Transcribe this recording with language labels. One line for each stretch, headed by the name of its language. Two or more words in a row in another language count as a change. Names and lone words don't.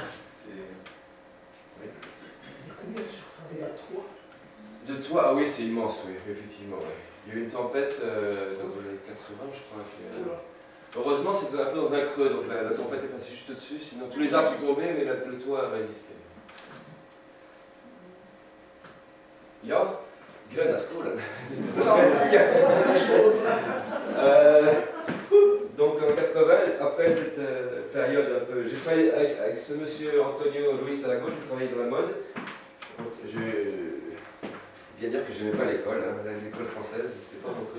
French: Oui. Combien de surface il y a 3 De toit, ah oui, c'est immense, oui, effectivement. Oui. Il y a eu une tempête dans les 80, je crois. Heureusement, c'était un peu dans un creux, donc la tempête est passée juste au-dessus, sinon tous les arbres sont tombés, mais le toit a résisté.
Swedish: Ja, gröna skolan.
French: Ça, c'est la chose. Donc en 80, après cette période un peu. J'ai travaillé avec ce monsieur Antonio Luis Salago, j'ai travaillé dans la mode. Il faut bien dire que je n'aimais pas l'école, hein, l'école française, c'était pas mon truc.